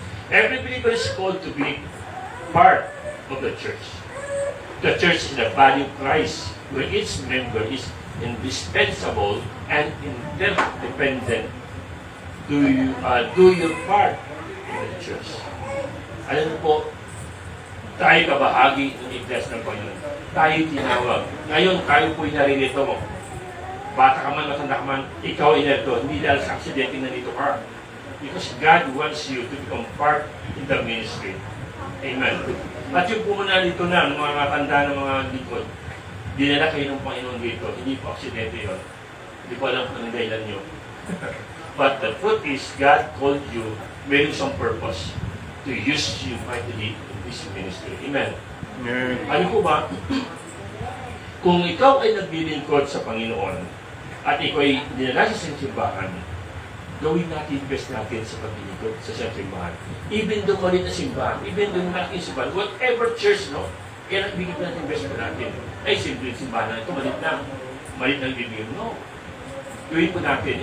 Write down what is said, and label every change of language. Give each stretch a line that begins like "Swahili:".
English: Every believer is called to be part of the church. The church is the body of Christ, where each member is indispensable and interdependent. Do your part in the church.
Filipino: Alam mo po, tayo kabahagi ng iglesia ng Panginoon. Tayo tinawag. Ngayon, tayo po'y naririto mo. Bata ka man, matanda ka man, ikaw ay narito. Hindi dahil sa aksidente na dito ka.
English: Because God wants you to become part in the ministry. Amen.
Filipino: At yung pumunta dito na, ng mga matanda ng mga likod, dinala kayo ng Panginoon dito. Hindi po aksidente yun. Hindi po alam kung ang dahilan nyo.
English: But the truth is, God called you, meron some purpose to use you mightily in this ministry.
Filipino: Amen. Ano po ba? Kung ikaw ay naglilingkod sa Panginoon at ikaw ay dinala sa simbahan, gawin natin best natin sa paglilingkod sa simbahan.
English: Even though
Filipino: malit na simbahan,
English: even though
Filipino: malaking simbahan,
English: whatever church, no?
Filipino: Kaya nagbigay natin best natin. Ay, simple yung simbahan na ito, malit na bibigyan. No. Gawin po natin.